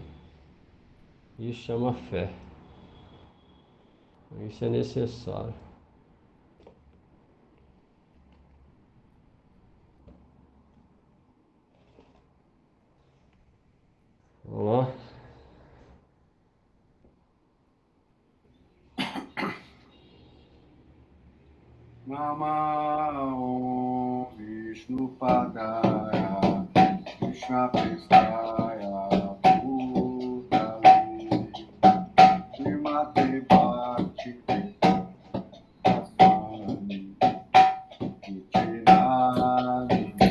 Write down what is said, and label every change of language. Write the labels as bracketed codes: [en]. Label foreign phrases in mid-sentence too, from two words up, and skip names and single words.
[pt] Isso chama fé. Isso é necessário. Vamos lá. [sa] Namah Vishnu Padaya Krishna Prestaya Bhutale Srimate Bhakti Swami Nityananda